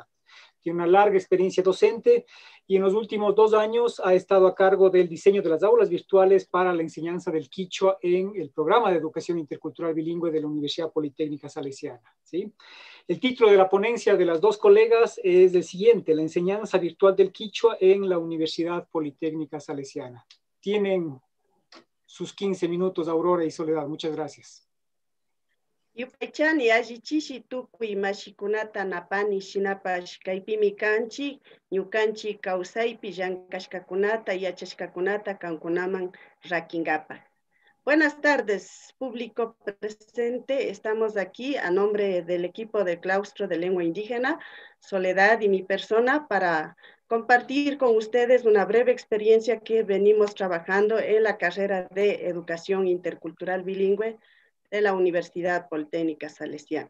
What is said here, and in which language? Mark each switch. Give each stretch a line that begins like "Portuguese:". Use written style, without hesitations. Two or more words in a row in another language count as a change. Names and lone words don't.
Spanish: Tiene una larga experiencia docente y en los últimos 2 años ha estado a cargo del diseño de las aulas virtuales para la enseñanza del quichua en el programa de Educación Intercultural Bilingüe de la Universidad Politécnica Salesiana, ¿sí? El título de la ponencia de las 2 colegas es el siguiente: la enseñanza virtual del quichua en la Universidad Politécnica Salesiana. Tienen sus 15 minutos, Aurora y Soledad. Muchas gracias.
Quechua: Yupaychani allichishi tukuy mashikunata napani shinapash kaypimi kanchi ñukanchi kawsaypi llankashkakunata yachashkakunata kankunaman rakingapa.
Spanish: Buenas tardes, público presente. Estamos aquí a nombre del equipo del claustro de lengua indígena, Soledad y mi persona, para compartir con ustedes una breve experiencia que venimos trabajando en la carrera de Educación Intercultural Bilingüe de la Universidad Politécnica Salesiana.